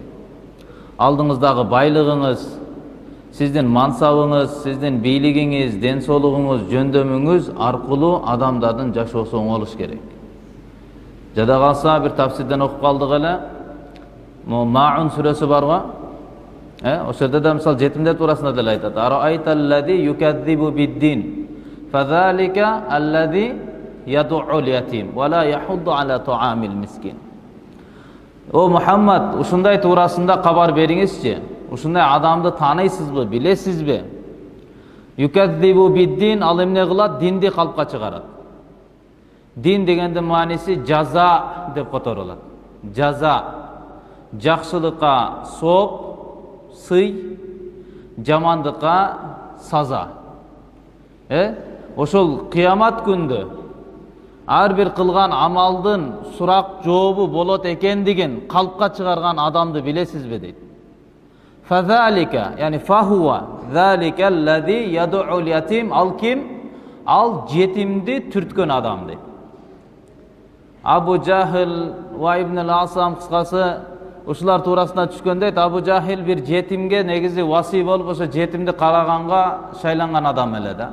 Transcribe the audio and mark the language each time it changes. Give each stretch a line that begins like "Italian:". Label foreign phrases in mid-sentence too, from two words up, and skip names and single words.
Kyrgyz: Алдыңыздагы байлыгыңыз, сиздин мансабыңыз, сиздин бийлигиңиз, ден соолугуңуз, жөндөмүңүз аркылуу адамдардын жашоосу оңолуш керек. Жада калса бир тафсирден окуп калдык эле. Маун сүрөсү барбы? Ошол жерде да мисалы жетимдер туурасында деле айтат.
Arabic: أرأيت الذي يكذب بالدين, فذلك الذي يدع اليتيم ولا يحض على طعام المسكين.
Kyrgyz: О Мухаммад, ушундай туурасында кабар бериңизчи. Ушундай адамды тааныйсызбы, билесизби?
Arabic: يكذب بالدين,
Kyrgyz: ал эмне кылат? Динди калпка чыгарат. Дин дегендин мааниси жаза деп которулат. Жаза, жакшылыкка сооп, сый, жамандыкка саза. Ошол кыямат күндө ар бир кылган амалдын сурак жообу болот экендигин калпка чыгарган адамды билесизби дейт.
Arabic: فذلك يعني فهو ذلك الذي يدع اليتيم,
Kyrgyz: ал ким? Ал жетимди түрткөн адам дейт. Абу Жахил ва Ибн ал-Асам, кыскасы ушулар туурасында түшкөндө, Абу Жахил бир жетимге негизи васый болуп, ошо жетимди караганга шайланган адам эле да.